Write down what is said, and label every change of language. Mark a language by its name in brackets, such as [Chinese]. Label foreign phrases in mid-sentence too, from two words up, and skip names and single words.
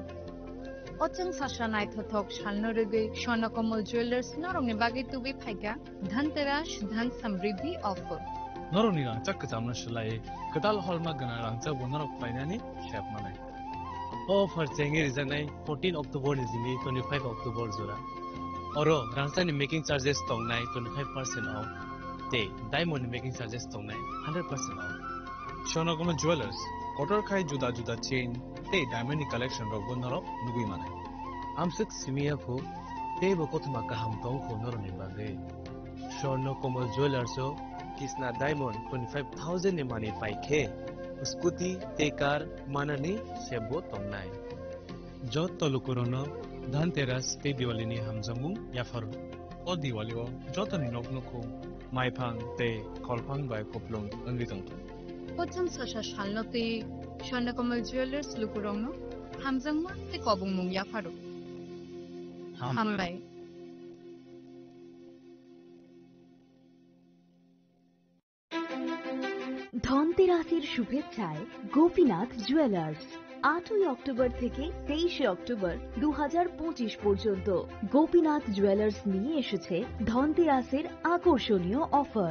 [Kok Borok] Ochang sashanai thothok shalno rege Swarnakomal Jewelers norongni bagi tubi phaiga Dhanteras dhan samriddhi offer. Norongni rangchak kajamna shlai kadal holma gana rangchak bonarok painani shap manai. Offer chengi rizanai 14 October nizini 25 October zora. Oro rangchak ni [English] making charges [Kok Borok] tongnai 25% off. Te [English] diamond making charges [Kok Borok] tongnai 100% off. Swarnakomal Jewelers order khai juda juda chain te [English] diamond collection [Kok Borok] rok bonarok nugui manai. Amsuk simia phu te bokotma kaham tong khonor ni bage. Swarnakomal Jewelers o Kisna diamond 25,000 ni mani paikhe. Scooty te car manani sebo tongnai. Jot tolukorono Dhanteras te Diwali ni hamjamung yafaru. O Diwali o jotani noknoko maipang te kolpang bai koplong angitong. Ochang sasha shalno te Swarnakomal Jewelers lukurogno hamjangma te kobung mung ya pharo. Hambai. [Bangla] ধনতেরাসের শুভেচ্ছায় গোপীনাথ জুয়েলার্স 8ই অক্টোবর থেকে 23শে অক্টোবর 2025 পর্যন্ত গোপীনাথ জুয়েলার্স নিয়ে এসেছে ধনতেরাসের আকর্ষণীয় অফার।